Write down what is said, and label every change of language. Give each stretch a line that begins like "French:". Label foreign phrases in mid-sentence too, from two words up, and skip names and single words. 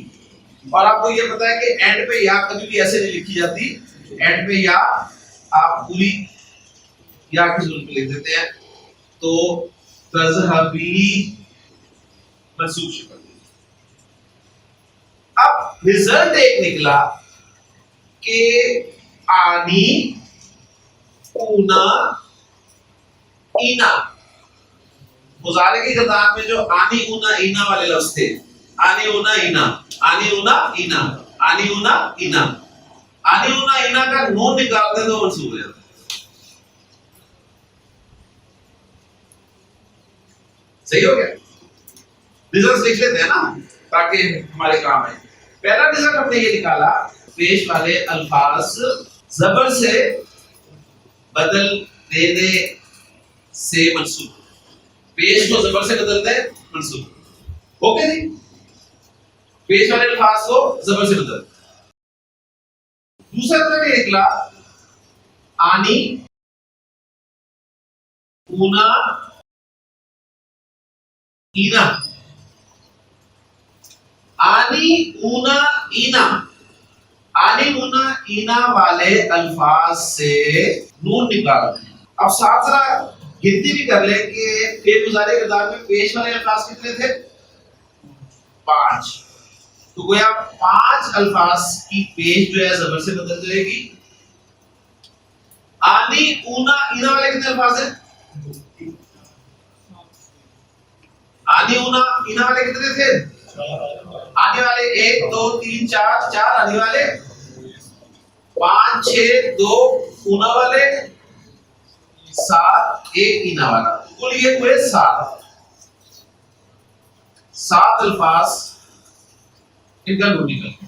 Urdu: اور آپ کو یہ پتا ہے کہ اینڈ پہ یا کبھی بھی ایسے نہیں لکھی جاتی، اینڈ پہ یا آپ پوری یا کی ضرورت پہ لکھ دیتے ہیں تو تذهبی منصوب شکل. اب رزلٹ ایک نکلا کہ آنی اونا اینا، مضارع کی کردار میں جو آنی اونا اینا والے لفظ تھے، آنی اونا اینا، آنی اونا اینا، آنی اونا اینا، آنی اونا اینا کا نون نکال دیں تو منصوب ہو جاتا ہے. صحیح ہو گیا؟ رزلٹ لکھ لیتے ہیں نا تاکہ ہمارے کام آئے. پہلا رزلٹ ہم نے یہ نکالا پیش والے الفاظ زبر سے بدل دینے سے منصوب، پیش کو زبر سے بدل دیں منصوب. اوکے جی، پیش والے الفاظ کو زبر سے بدل. دوسرا رزلٹ یہ نکلا آنی اونا اینا، آنی اونا اینا، آنی اونا اینا والے الفاظ سے نون نکال دیں. اب ساتھ ذرا گنتی بھی کر لیں کہ فعل مضارع کردار میں پیش والے الفاظ کتنے تھے؟ 5. تو گویا 5 الفاظ کی پیش جو ہے زبر سے بدل جائے گی. آنی اونا اینا والے کتنے الفاظ ہیں؟ آنی اونا اینا والے کتنے تھے؟ آنے والے 1 2 3 4 4 آنے والے 5 6 2 اونا والے 7 1 اینا والا، کل یہ ہوئے 7 الفاظ ان کا نون نکل گیا.